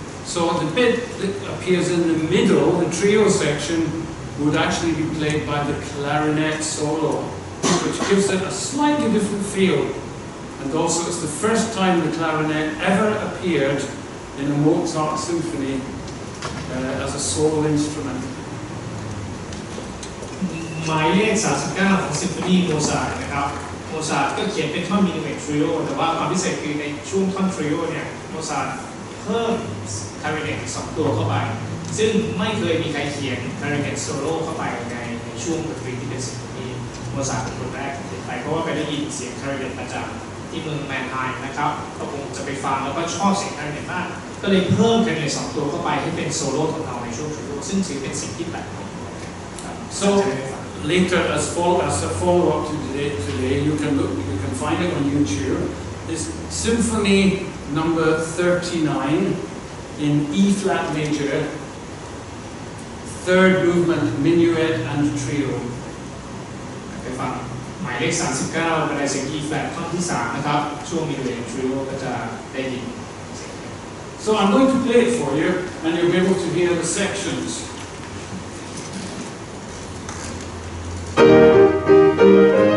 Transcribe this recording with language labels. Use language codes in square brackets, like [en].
[en] So the bit that appears in the middle, the trio section, would actually be played by the clarinet solo, which gives it a slightly different feel. And also it's the first time the clarinet ever appeared in a Mozart symphony as a solo instrument. [th] หมายเลข 39 ของซิมโฟนีโมซาร์ทนะครับโมซาร์ทก็เขียนเป็นท่อนมินิเมททริโอแต่ว่าความพิเศษคือในช่วงท่อนทริโอเนี่ยโมซาร์ทเพิ่มคลาริเนตอีก2ตัวเข้าไปซึ่งไม่เคยมีใครเขียนคลาริเนตโซโล่เข้าไปในช่วงดนตรีที่เป็นซิมโฟนีโมซาร์ทเป็นคนแรกที่เขียนไปเพราะว่าไปได้ยินเสียงคลาริเนตมาจากที่เมืองแมนไฮม์นะครับก็คงจะไปฟังแล้วก็ชอบเสียงคลาริเนตมากก็เลยเพิ่มคลาริเนต2ตัวเข้าไปให้เป็นโซโล่ของเราในช่วงทริโอซึ่งถือเป็นสิ่งที่แปลก [en] So later, as a follow-up to today, you can find it on YouTube. Is Symphony Number 39 in E flat major, third movement, minuet and trio. [th] ไปฟังหมายเลข 39 เป็นเสียง E flat ท่อนที่ 3 นะครับช่วง minuet and trio ก็จะได้ยิน [en] So I'm going to play it for you, and you'll be able to hear the sections.